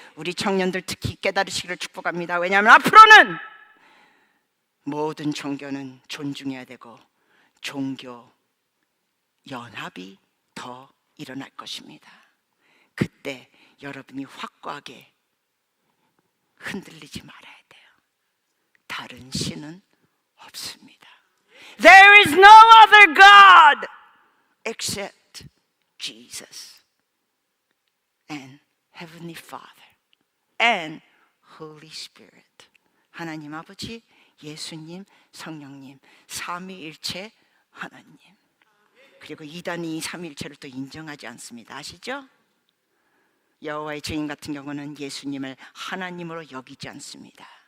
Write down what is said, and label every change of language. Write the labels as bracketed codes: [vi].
[ko] 우리 청년들 특히 깨달으시기를 축복합니다. 왜냐하면 앞으로는 모든 종교는 존중해야 되고 종교 연합이 더 일어날 것입니다. 그때 여러분이 확고하게 흔들리지 말아야 돼요. 다른 신은 없습니다. [en] There is no other God except Jesus and Heavenly Father and Holy Spirit. [ko] 하나님 아버지, 예수님, 성령님, 삼위일체 하나님. 그리고 이단이 삼위일체를 또 인정하지 않습니다. 아시죠? 여호와의 증인 같은 경우는 예수님을 하나님으로 여기지 않습니다.